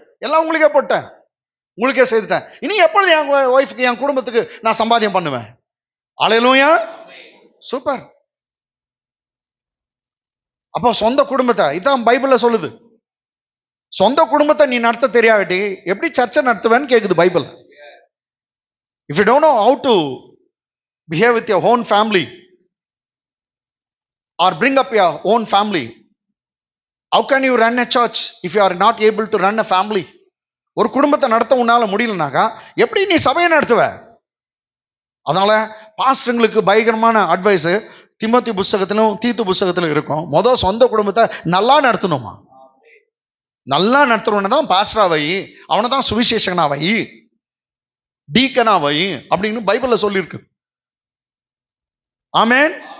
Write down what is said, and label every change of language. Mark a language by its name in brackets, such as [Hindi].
[Tamil] எல்லாம் உங்களுக்கே போட்டேன், உங்களுக்கே செய்துட்டேன். இனி எப்பொழுது என் ஒய்ஃபுக்கு, என் குடும்பத்துக்கு நான் சம்பாத்தியம் பண்ணுவேன்? அல்லேலூயா. சூப்பர். அப்போ சொந்த குடும்பத்தை, இதான் பைபிள்ல சொல்லுது. சொந்த குடும்பத்தை நீ நடத்த தெரியாட்டி எப்படி சர்ச்சை நடத்துவேன்னு கேக்குது Bible. [English] If you don't know how to behave with your own family or bring up your own family, how can you run a church if you are not able to run a family? [Tamil] ஒரு குடும்பத்தை நடத்த உன்னால முடியலனாக்கா எப்படி நீ சபையை நடத்துவ? அதனால பாஸ்டர்களுக்கு பயங்கரமான advice Timothy புஸ்தகத்திலும் தீத்து புஸ்தகத்திலும் இருக்கும். முதல் சொந்த குடும்பத்தை நல்லா நடத்தணுமா, நல்லா நடத்தணும்னு தான் பாஸ்டரா வை, அவனை தான் சுவிசேஷகனா வை, டீக்கனா வை அப்படின்னு பைபிள்ல சொல்லியிருக்கு. ஆமென்.